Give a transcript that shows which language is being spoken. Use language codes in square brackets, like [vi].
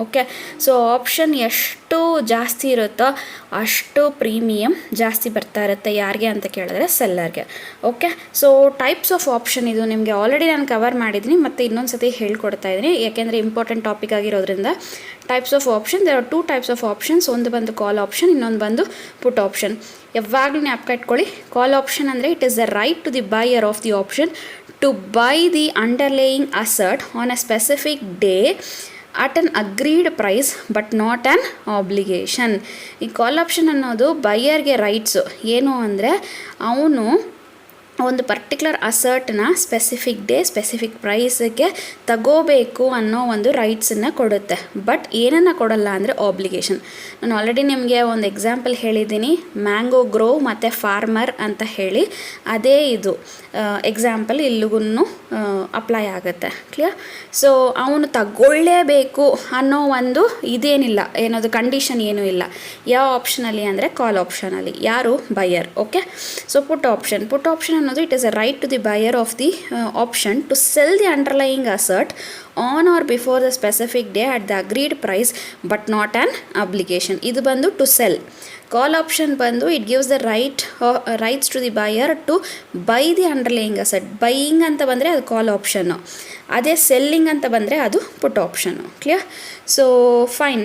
[kn] Okay, so option ಎಷ್ಟು ಜಾಸ್ತಿ ಇರುತ್ತೋ ಅಷ್ಟು ಪ್ರೀಮಿಯಮ್ ಜಾಸ್ತಿ ಬರ್ತಾ ಇರುತ್ತೆ. ಯಾರಿಗೆ ಅಂತ ಕೇಳಿದ್ರೆ ಸೆಲ್ಲರ್ಗೆ. Okay, so types of option ಇದು ನಿಮಗೆ ಆಲ್ರೆಡಿ ನಾನು ಕವರ್ ಮಾಡಿದ್ದೀನಿ, ಮತ್ತು ಇನ್ನೊಂದು ಸತಿ ಹೇಳ್ಕೊಡ್ತಾ ಇದ್ದೀನಿ ಯಾಕೆಂದರೆ ಇಂಪಾರ್ಟೆಂಟ್ ಟಾಪಿಕ್ ಆಗಿರೋದ್ರಿಂದ. [en] Types of option, there are 2 types of options. [kn] ಒಂದು ಬಂದು ಕಾಲ್ ಆಪ್ಷನ್, ಇನ್ನೊಂದು ಬಂದು ಪುಟ್ ಆಪ್ಷನ್. ಯಾವಾಗಲೂ ಜ್ಞಾಪಕ ಇಟ್ಕೊಳ್ಳಿ, [en] Call option ಅಂದರೆ it is the right to the buyer of the option to buy the underlying asset on a specific day at an agreed price but not an obligation. [kn] ಈ ಕಾಲ್ option ಅನ್ನೋದು ಬೈಯರ್ಗೆ rights. ಏನು ಅಂದರೆ ಅವನು ಒಂದು ಪರ್ಟಿಕ್ಯುಲರ್ ಅಸರ್ಟ್ನ ಸ್ಪೆಸಿಫಿಕ್ ಡೇ ಸ್ಪೆಸಿಫಿಕ್ ಪ್ರೈಸಿಗೆ ತಗೋಬೇಕು ಅನ್ನೋ ಒಂದು ರೈಟ್ಸನ್ನು ಕೊಡುತ್ತೆ. ಬಟ್ ಏನನ್ನು ಕೊಡಲ್ಲ ಅಂದರೆ ಆಬ್ಲಿಗೇಷನ್. ನಾನು ಆಲ್ರೆಡಿ ನಿಮಗೆ ಒಂದು ಎಕ್ಸಾಂಪಲ್ ಹೇಳಿದ್ದೀನಿ, ಮ್ಯಾಂಗೋ ಗ್ರೋವ್ ಮತ್ತು ಫಾರ್ಮರ್ ಅಂತ ಹೇಳಿ. ಅದೇ ಇದು ಎಕ್ಸಾಂಪಲ್ ಇಲ್ಲಿಗೂ ಅಪ್ಲೈ ಆಗುತ್ತೆ. ಕ್ಲಿಯರ್? ಸೊ ಅವನು ತಗೊಳ್ಳೇಬೇಕು ಅನ್ನೋ ಒಂದು ಇದೇನಿಲ್ಲ, ಏನದು ಕಂಡೀಷನ್ ಏನೂ ಇಲ್ಲ. ಯಾವ ಆಪ್ಷನಲ್ಲಿ ಅಂದರೆ ಕಾಲ್ ಆಪ್ಷನಲ್ಲಿ. ಯಾರು? Buyer. [en] Okay, so put option ಅನ್ನೋದು it is a right to the buyer of the option to sell the underlying asset on or before the specific day at the agreed price but not an obligation. [kn] ಇದು ಬಂದು [en] to sell. Call option ಬಂದು it gives the rights to the buyer to buy the underlying asset. [kn] Buying ಅಂತ ಬಂದರೆ ಅದು ಕಾಲ್ option, ಅದೇ selling ಅಂತ ಬಂದರೆ ಅದು ಪುಟ್ ಆಪ್ಷನ್ನು. ಕ್ಲಿಯರ್? So fine.